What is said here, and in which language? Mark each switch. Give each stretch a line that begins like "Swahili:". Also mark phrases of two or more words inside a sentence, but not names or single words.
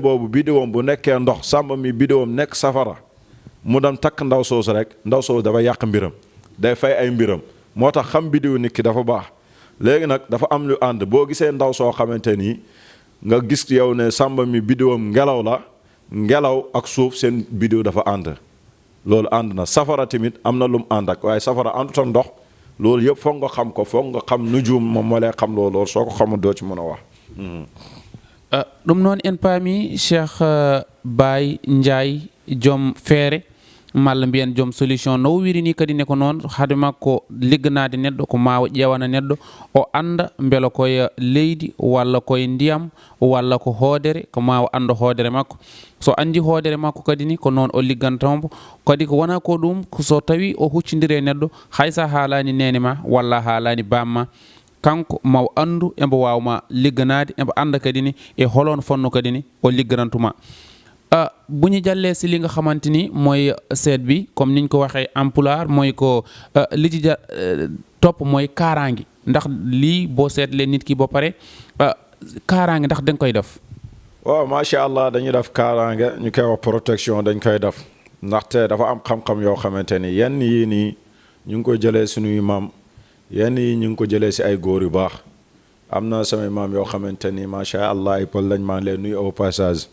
Wolof: boobu biddiwam bu nekkee ndox sàmba mi biddiwam nekk safara mu dem takk ndaw soosu rek ndaw soosu dafa yàq mbiram day fay ay mbiram moo tax xam biddiw nit ki dafa baax léegi nag dafa am lu ànd boo gisee ndaw soo xamante nii nga gis yow ne sàmba mi biddiwam ngelaw la ngelaw ak suuf seen biddiw dafa ànd loolu ànd na safara tamit am na lu mu ànd ak waaye safara àndut ak ndox loolu yëpp foog nga xam ko foog nga xam nujum moom moo lay xam loolu soo ko xamul doo ci mën a wax
Fula: ɗum noon en paami Cheikh Baye Ndiaye joom feere malla mbiyen joom solution no wiri ni kadi ne ko noon hade makko ligganade neɗɗo ko mawa ƴewana neɗɗo o anda beela koye leydi walla koye ndiyam walla ko hoodere ko mawa anda hoodere makko so andi hoodere makko kadi ni ko noon o liggantombo kadi ko wona ko ɗum so tawi o huccidiri e neɗɗo haysa haalani nene ma walla haalani bamma kanko maw andu embo wawma ligganade embo anda kadi ni e holon fonno kadi ni o ligganantuma
Wolof: bu ñu jàllee si li nga xamante ni mooy seet bi comme niñ ko waxee en pulaar mooy ko li ci topp mooy kaaraange ndax lii boo seetlee nit ki ba pare kaaraange ndax da nga koy def. waaw
Arabic: ما شاء الله
Wolof: dañuy def kaaraange ñu koy wax protection dañ koy def ndaxte dafa am xam-xam yoo xamante ni yenn yii nii ñu ngi ko jëlee suñuy maam yenn yi ñu ngi ko jëlee si ay góor yu baax am na samay maam yoo xamante ni
Arabic: ما شاء الله
Wolof: ay pël lañ maa leen nuyu
French: au passage.